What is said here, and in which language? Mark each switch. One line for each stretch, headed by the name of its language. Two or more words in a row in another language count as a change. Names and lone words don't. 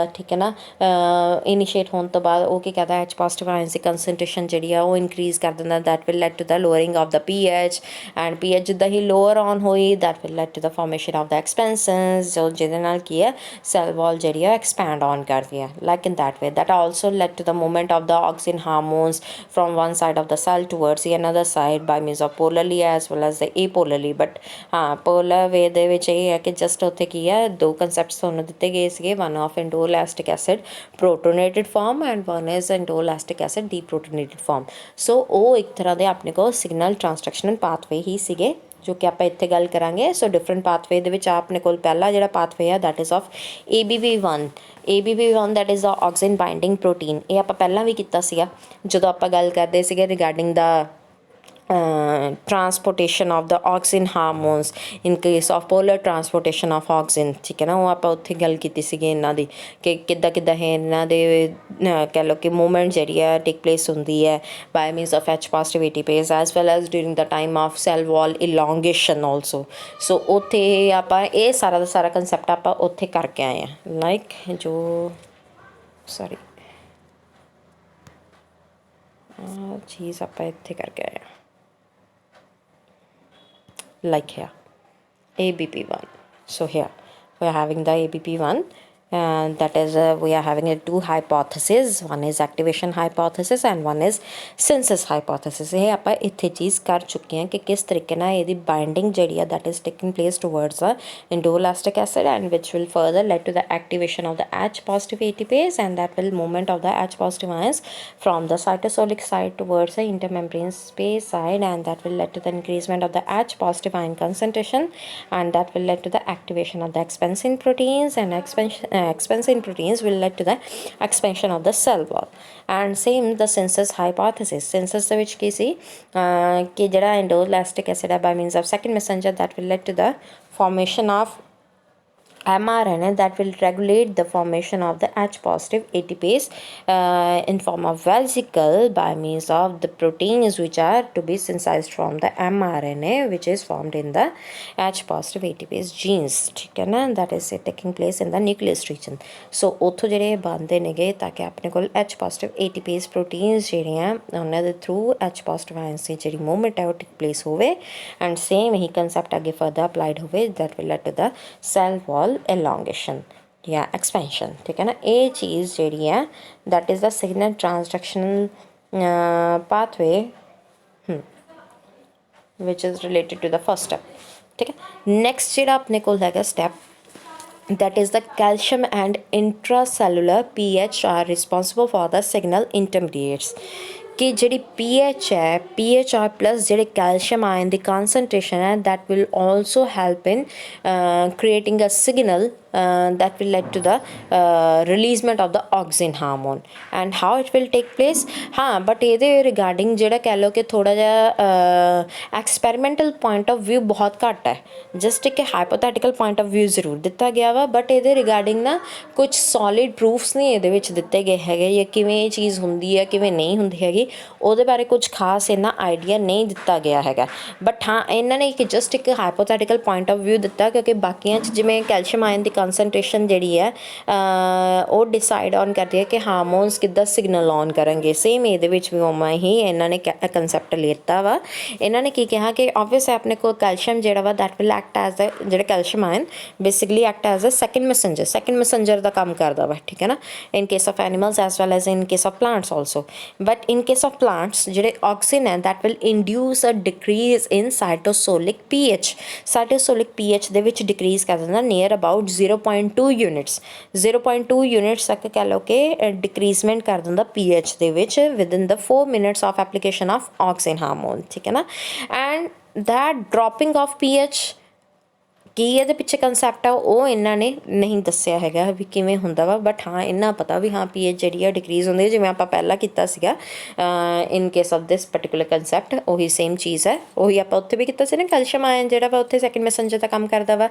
Punjabi: ਠੀਕ ਹੈ ਨਾ, ਇਨੀਸ਼ੀਏਟ ਹੋਣ ਤੋਂ ਬਾਅਦ ਉਹ ਕੀ ਕਹਿੰਦਾ
English: H positive ions
Punjabi: ਦੀ ਕੰਸਨਟ੍ਰੇਸ਼ਨ ਜਿਹੜੀ ਆ ਉਹ ਇਨਕਰੀਜ਼ ਕਰ ਦਿੰਦਾ
English: that will lead to the lowering of the pH and pH
Punjabi: ਜਿੱਦਾਂ ਹੀ ਲੋਅਰ ਔਨ ਹੋਈ
English: that will lead to the formation of the expansins
Punjabi: ਜੋ ਜਿਹਦੇ ਨਾਲ ਕੀ ਹੈ ਸੈੱਲ ਵਾਲ ਜਿਹੜੀ ਆ ਐਕਸਪੈਂਡ ਔਨ ਕਰਦੀ ਹੈ
English: like in that way that also lead to the movement of the auxin hormones from one side of the cell towards the another side by means of polarly as well as the apolarly but polar way
Punjabi: ਦੇ ਵਿੱਚ ਇਹ ਹੈ ਕਿ ਜਸਟ ਉੱਥੇ ਕੀ ਹੈ ਦੋ ਕੰਸੈਪਟਸ ਤੁਹਾਨੂੰ ਦਿੱਤੇ ਗਏ ਸੀਗੇ
English: one of indolactic acid protonated form and one is indolactic acid deprotonated form।
Punjabi: ਸੋ ਉਹ ਇੱਕ ਤਰ੍ਹਾਂ ਦੇ ਆਪਣੇ ਕੋਲ
English: signal transduction pathway
Punjabi: ਹੀ ਸੀਗੇ ਜੋ ਕਿ ਆਪਾਂ ਇੱਥੇ ਗੱਲ ਕਰਾਂਗੇ। ਸੋ
English: different pathway
Punjabi: ਦੇ ਵਿੱਚ ਆਪਣੇ ਕੋਲ ਪਹਿਲਾ ਜਿਹੜਾ ਪਾਥਵੇ ਆ
English: that is of ABP1 that is the auxin binding protein.
Punjabi: ਇਹ ਆਪਾਂ ਪਹਿਲਾਂ ਵੀ ਕੀਤਾ ਸੀਗਾ ਜਦੋਂ ਆਪਾਂ ਗੱਲ ਕਰਦੇ ਸੀਗੇ
English: regarding the transportation of the auxin hormones in case of polar transportation of auxin।
Punjabi: ਠੀਕ ਹੈ ਨਾ, ਉਹ ਆਪਾਂ ਉੱਥੇ ਗੱਲ ਕੀਤੀ ਸੀਗੀ ਇਹਨਾਂ ਦੀ ਕਿ ਕਿੱਦਾਂ ਇਹ ਇਹਨਾਂ ਦੇ ਕਹਿ ਲਓ ਕਿ ਮੂਵਮੈਂਟ ਜਿਹੜੀ ਹੈ
English: take place
Punjabi: ਹੁੰਦੀ ਹੈ
English: by means of H positive ATPase as well as during the time of cell wall elongation also।
Punjabi: ਸੋ ਉੱਥੇ ਆਪਾਂ ਇਹ ਸਾਰਾ ਦਾ ਸਾਰਾ ਕੰਸੈਪਟ ਆਪਾਂ ਉੱਥੇ ਕਰਕੇ ਆਏ ਹਾਂ ਲਾਈਕ ਜੋ ਸੌਰੀ ਚੀਜ਼ ਆਪਾਂ ਇੱਥੇ ਕਰਕੇ ਆਏ ਹਾਂ
English: like here ABP1। so here we are having the ABP1, and that is we are having two hypotheses. One is activation hypothesis and one is synthesis hypothesis. ये
Punjabi: ਆਪਾਂ ਇੱਥੇ ਚੀਜ਼ ਕਰ ਚੁੱਕੇ ਹਾਂ ਕਿ ਕਿਸ ਤਰੀਕੇ ਨਾਲ ਇਹਦੀ ਬਾਈਂਡਿੰਗ ਜਿਹੜੀ ਆ
English: that is taking place towards the endoelastic acid, and which will further lead to the activation of the H positive ATPase, and that will movement of the H positive ions from the cytosolic side towards the intermembrane space side, and that will lead to the increasement of the H positive ion concentration, and that will lead to the activation of the expansion proteins, and expansion proteins will lead to the expansion of the cell wall. And same the synthesis hypothesis. Synthesis
Punjabi: ਦੇ ਵਿੱਚ ਕੀ ਸੀ ਕਿ ਜਿਹੜਾ
English: endoelastic acid ਹੈ by means of second messenger that will lead to the formation of mRNA that will regulate the formation of the H positive ATPase in form of vesicle by means of the proteins which are to be synthesized from the mRNA which is formed in the H positive ATPase genes,
Hindi: ठीक है ना,
English: that is taking place in the nucleus region. So
Punjabi: ਉੱਥੋਂ ਜਿਹੜੇ ਬਣਦੇ ਨੇਗੇ ਤਾਂ ਕਿ ਆਪਣੇ ਕੋਲ
English: H positive ATPase proteins
Punjabi: ਜਿਹੜੀਆਂ ਉਹਨਾਂ ਦੇ
English: through H positive ions
Punjabi: ਦੀ ਜਿਹੜੀ
English: movement
Punjabi: ਹੈ ਉਹ
English: take place ਹੋਵੇ, and same ਹੀ concept ਅੱਗੇ further applied ਹੋਵੇ that will lead to the cell wall elongation या expansion,
Hindi: ठीक है ना. ये चीज़
English: ਜਿਹੜੀ है that is the signal transductional pathway which is related to the first step,
Hindi: ठीक है.
English: next
Punjabi: ਜਿਹੜਾ ਆਪਣੇ ਕੋਲ ਹੈਗਾ
English: step that is the calcium and intracellular pH are responsible for the signal intermediates. कि ਜਿਹੜੀ pH ਹੈ pH और plus ਜਿਹੜੇ calcium ion ਦੀ concentration है that will also help in creating a signal that will lead to the releasement of the auxin hormone, and how it will take place.
Punjabi: हाँ but ਇਹਦੇ regarding ਜਿਹੜਾ ਕਹਿ ਲਓ ਕਿ ਥੋੜਾ ਜਿਹਾ
English: experimental point of view
Punjabi: ਬਹੁਤ ਘੱਟ ਹੈ, just ਇੱਕ
English: hypothetical point of view
Punjabi: ਜ਼ਰੂਰ ਦਿੱਤਾ ਗਿਆ ਵਾ, but ਇਹਦੇ regarding ਨਾ ਕੁਝ
English: solid proofs
Punjabi: ਨਹੀਂ ਇਹਦੇ ਵਿੱਚ ਦਿੱਤੇ ਗਏ ਹੈਗੇ ਜਾਂ ਕਿਵੇਂ ਇਹ ਚੀਜ਼ ਹੁੰਦੀ ਹੈ ਕਿਵੇਂ ਨਹੀਂ ਹੁੰਦੀ ਹੈਗੀ, ਉਹਦੇ ਬਾਰੇ ਕੁਝ ਖਾਸ ਇੰਨਾ ਆਈਡੀਆ ਨਹੀਂ ਦਿੱਤਾ ਗਿਆ ਹੈਗਾ. ਬਟ ਹਾਂ ਇਹਨਾਂ ਨੇ ਇੱਕ ਜਸਟ ਇੱਕ
English: hypothetical point of view
Punjabi: ਦਿੱਤਾ ਕਿਉਂਕਿ ਬਾਕੀਆਂ 'ਚ ਜਿਵੇਂ
English: calcium ion
Punjabi: ਦੀ ਕਨਸਨਟ੍ਰੇਸ਼ਨ ਜਿਹੜੀ ਹੈ ਉਹ ਡਿਸਾਈਡ ਔਨ ਕਰਦੀ ਹੈ ਕਿ ਹਾਰਮੋਨਸ ਕਿੱਦਾਂ ਸਿਗਨਲ ਔਨ ਕਰਨਗੇ. ਸੇਮ ਇਹਦੇ ਵਿੱਚ ਵੀ ਉਵੇਂ ਹੀ ਇਹਨਾਂ ਨੇ ਕੰਸੈਪਟ ਲਿੱਤਾ ਵਾ. ਇਹਨਾਂ ਨੇ ਕੀ ਕਿਹਾ ਕਿ ਆਬਵੀਅਸ ਆਪਣੇ ਕੋਲ ਕੈਲਸ਼ੀਅਮ ਜਿਹੜਾ ਵਾ
English: that will act as the
Punjabi: ਜਿਹੜਾ
English: calcium ion basically act as a second messenger
Punjabi: ਦਾ ਕੰਮ ਕਰਦਾ ਵਾ, ਠੀਕ ਹੈ ਨਾ,
English: in case of animals as well as in case of plants also. but in case of plants ਜਿਹੜੇ auxin ਹੈ that will induce a decrease in cytosolic pH. cytosolic pH
Punjabi: ਦੇ ਵਿੱਚ
English: decrease
Punjabi: ਕਰ ਦਿੰਦਾ
English: near about 0.2 units 0.2 units
Punjabi: ਤੱਕ ਕਹਿ ਲਓ ਕਿ
English: decreasement
Punjabi: ਕਰ ਦਿੰਦਾ
English: pH
Punjabi: ਦੇ ਵਿੱਚ
English: within the 4 minutes of application of auxin hormone,
Punjabi: ਠੀਕ ਹੈ ਨਾ.
English: and that dropping of pH
Punjabi: ਕੀ ਇਹਦੇ ਪਿੱਛੇ ਕੰਸੈਪਟ ਆ ਉਹ ਇਹਨਾਂ ਨੇ ਨਹੀਂ ਦੱਸਿਆ ਹੈਗਾ ਵੀ ਕਿਵੇਂ ਹੁੰਦਾ ਵਾ, ਬਟ ਹਾਂ ਇੰਨਾ ਪਤਾ ਵੀ ਹਾਂ ਪੀਐਚ ਜਿਹੜੀ ਆ ਡਿਕਰੀਜ਼ ਹੁੰਦੀ ਜਿਵੇਂ ਆਪਾਂ ਪਹਿਲਾਂ ਕੀਤਾ ਸੀਗਾ
English: in case of this particular concept.
Punjabi: ਉਹੀ ਸੇਮ ਚੀਜ਼ ਹੈ, ਉਹੀ ਆਪਾਂ ਉੱਥੇ ਵੀ ਕੀਤਾ ਸੀ ਨਾ,
English: calcium ion
Punjabi: ਜਿਹੜਾ ਵਾ ਉੱਥੇ
English: second messenger
Punjabi: ਦਾ ਕੰਮ ਕਰਦਾ ਵਾ.